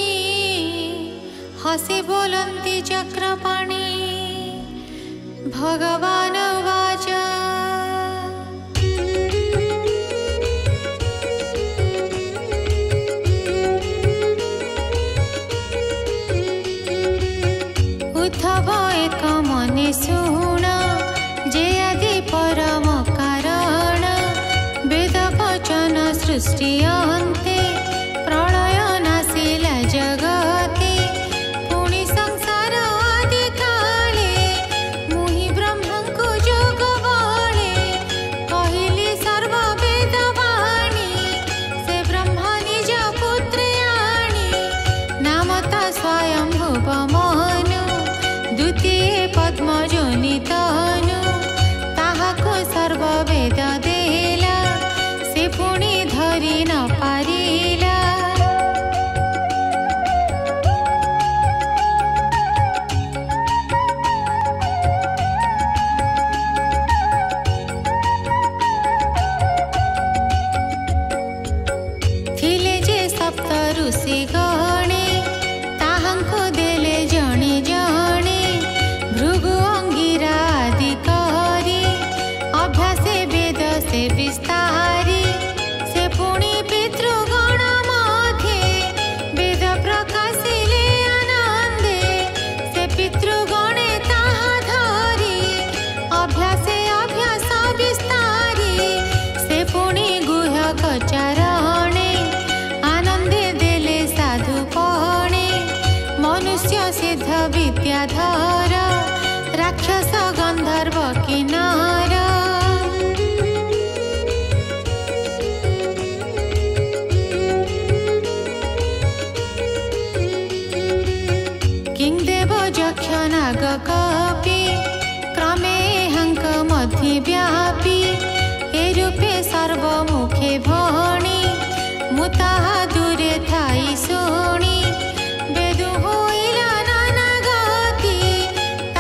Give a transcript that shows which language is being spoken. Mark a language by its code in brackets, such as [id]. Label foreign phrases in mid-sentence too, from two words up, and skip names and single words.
[or] ହସି ବୋଲନ୍ତି ଚକ୍ରପାଣି ଭଗବାନ ବାଚ ଉଦ୍ଧବ ଏକ ମନେ ଶୁଣ ଯେ ଆଦି ପରମ କାରଣ ବେଦ ବଚନ ସୃଷ୍ଟି ଅନ୍ତେ ପ୍ରଳୟ ନାଶିଲା ଜଗତେ ପୁଣି ସଂସାର ଆଦି କାଳେ ମୁହିଁ ବ୍ରହ୍ମାଙ୍କୁ ଯୋଗ ବଳେ କହିଲି ସର୍ବ ବେଦ ବାଣୀ ସେ ବ୍ରହ୍ମ ନିଜ ପୁତ୍ର ଆଣି ନାମତା ସ୍ୱୟଂ ଭୁବମନୁ ଦ୍ୱିତୀୟ ପଦ୍ମଯୋନିତନୁ ତାହାକୁ ସର୍ବ ବେଦ ଦେଲା ସେ ପୁଣି ଧରି ନ ପାରିଲା ଥିଲେ ଯେ ସପ୍ତ ଋଷି ଗଣେ ତାହାଙ୍କୁ ଦେଲେ ଜଣେ ଜଣେ ଭୃଗୁ ଅଙ୍ଗିରା ଆଦି କରି ଅଭ୍ୟାସେ ବେଦ ସେ ବିସ୍ତାରି ସେ ପୁଣି ପିତୃଗଣ ମଧ୍ୟେ ବେଦ ପ୍ରକାଶିଲେ ଆନନ୍ଦେ ସେ ପିତୃଗଣେ ତାହା ଧରି ଅଭ୍ୟାସେ ଅଭ୍ୟାସ ବିସ୍ତାରି ସେ ପୁଣି ଗୁହ୍ୟକ ଚାରଣେ ଆନନ୍ଦେ ଦେଲେ ସାଧୁ ପଣେ ମନୁଷ୍ୟ ସିଦ୍ଧ ବିଦ୍ୟାଧର ରାକ୍ଷସ ଗନ୍ଧର୍ବ କିନ୍ନର କିଂଦେବ ଯକ୍ଷ ନାଗ କପି କ୍ରମେ ହଂକ ମଧ୍ୟ ବ୍ୟାପି ଏ ରୂପେ ସର୍ବମୁଖେ ଭଣି ମୁତାହା ଦୂରେ ଥାଇ ଶୁଣି ବେଦୁ ହୋଇଲା ନାନା ଗତି ତା